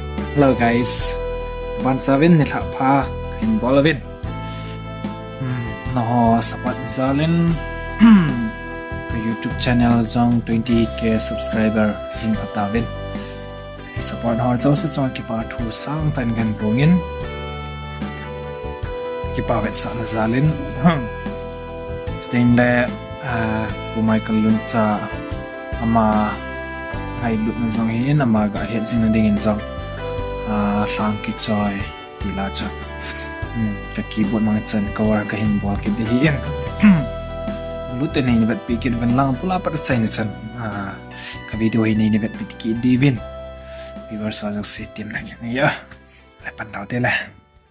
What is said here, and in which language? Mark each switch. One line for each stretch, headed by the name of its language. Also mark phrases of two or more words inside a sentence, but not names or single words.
English: Hello guys,
Thado Chin: ban savin ni thak pha in bolavin. No support Lelen ke YouTube channel jong 20k subscriber in patavin. Support har zo se chong ki pa thu sang tan gan rongin. Ki pa vet sa na Zalin. Sting le Pu.Michael Luncha ama hai lut na jong hin ama ga het jing na ding in jong. Lhang Kichoi ilacha ka keyboard mga chan cover ka hin bol ki dihin luten ni vet pikin van lang pula pat chai na chan ka video hi ni vet ki divin viewers sa jong sitim na ya le pan tau te la